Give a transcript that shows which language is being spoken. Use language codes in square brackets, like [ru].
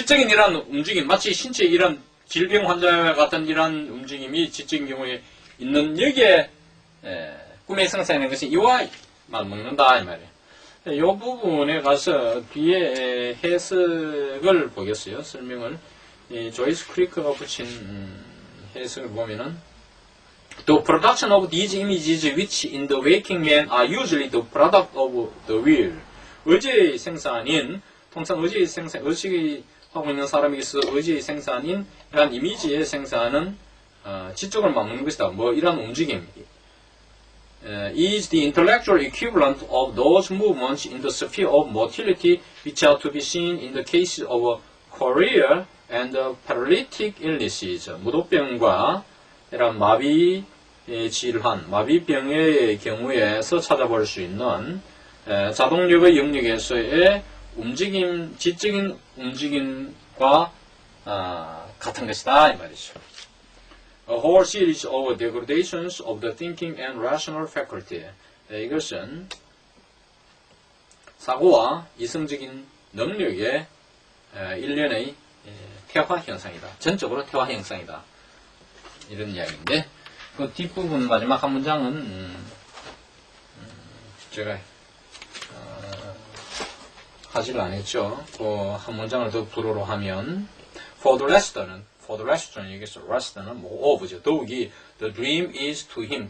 [ko] 지적인 이런 움직임, 마치 신체 이런 질병 환자와 같은 이런 움직임이 지적인 경우에 있는 여기에 꿈에 생산하는 것이 이와 맞먹는다 이 말이에요. 이 부분에 가서 뒤에 해석을 보겠어요. 설명을. 조이스 크리크가 붙인 해석을 보면은 [en] The production of these images which in the waking man are usually the product of the will. [ko] 의지의 생산인, 통상 의지의 생산, 의식이 하고 있는 사람에게서 의지의 생산인 이런 이미지의 생산은 지적을 맞먹는 것이다. 뭐 이런 움직임. [en] Is the intellectual equivalent of those movements in the sphere of motility which are to be seen in the cases of chorea and paralytic illnesses. [ko] 무도병과 이런 마비 질환, 마비병의 경우에서 찾아볼 수 있는 자동력의 영역에서의 움직임, 지적인 움직임과 같은 것이다 이 말이죠. [en] A whole series of degradations of the thinking and rational faculty. [ko] 이것은 사고와 이성적인 능력의 일련의 퇴화 현상이다. 전적으로 퇴화 현상이다. 이런 이야기인데, 그 뒷부분 마지막 한 문장은 제가 하지를 않았죠. 그 한 문장을 더 불어로 하면 [en] for the rest [ko] 는 여기서 rest는 뭐 of죠. 더욱이 [en] the dream is to him.